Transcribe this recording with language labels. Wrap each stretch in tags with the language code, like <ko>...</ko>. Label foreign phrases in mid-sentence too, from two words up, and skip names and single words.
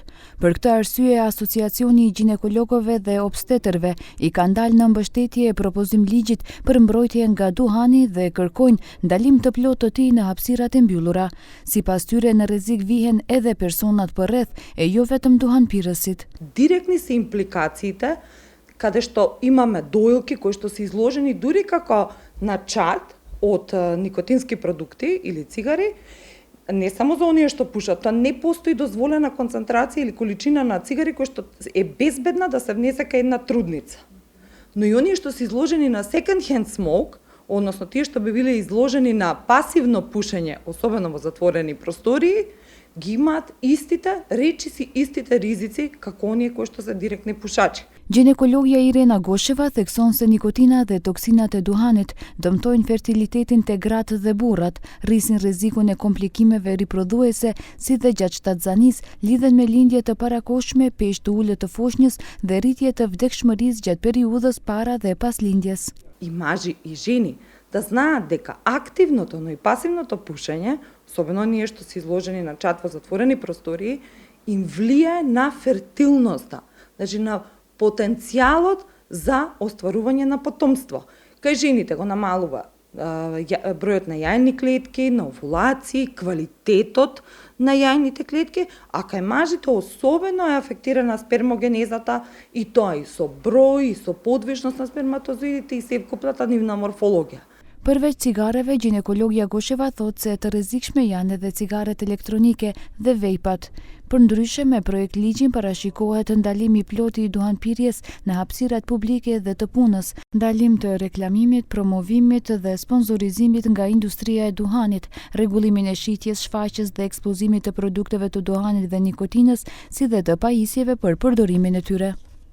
<sq>Për këtë arsye, Asociacioni i Ginekologëve dhe Obstetërve i ka ndalë në mbështetje propozim ligjit për mbrojtje nga duhani dhe kërkojnë ndalim të plotë të tij në hapësirat e mbyllura. Sipas tyre, në rrezik vihen edhe personat përreth e jo vetëm duhanpirësit.</sq> <mk>Директни се импликациите каде што имаме доилки кои што се изложени дури како на чат од никотински продукти или цигари, не само за оние што пушат, тоа не постои дозволена концентрација или количина на цигари кој што е безбедна да се внесе кај една трудница. Но и оние што се изложени на</mk> <en>second hand smoke,</en> <mk>односно тие што би биле изложени на пасивно пушење, особено во затворени простории, ги имаат истите речиси, истите ризици како оние кои што се директни пушачи.</mk> <sq>Ginekologjja Irena Gosheva thekson se nikotina dhe toksinat e duhanit dëmtojnë fertilitetin te gratë dhe burrat, rrisin rrezikun e komplikimeve riprodhuese si dhe gjatë shtatzanisë, lidhen me lindje të parakohshme, peshë të ulët të foshnjës dhe rritje të vdekshmërisë gjatë periudhës para dhe pas lindjes.</sq> <mk>И мажи и жени да знаат дека активното, но и пасивното пушење, особено оние што се изложени на чат во затворени простории, им влијае на фертилноста, значи на потенцијалот за остварување на потомство. Кај жените го намалува бројот на јајни клетки, на овулации, квалитетот на јајните клетки, а кај мажите особено е афектирана спермогенезата и тоа и со број, и со подвижност на сперматозоидите и севкупната нивна морфологија.</mk> <sq>Përveç cigareve, ginekologjja Gosheva thotë se të rrezikshme janë edhe cigaret elektronike dhe vejpat. Përndryshe, me projekt ligjin parashikohet ndalimi plot i duhanpirjes në hapësirat publike dhe të punës, ndalim të reklamimit, promovimit dhe sponsorizimit nga industria e duhanit, rregullimin e shitjes, shfaqjes dhe ekspozimit të produkteve të duhanit dhe nikotinës, si dhe të pajisjeve për përdorimin e tyre.</sq>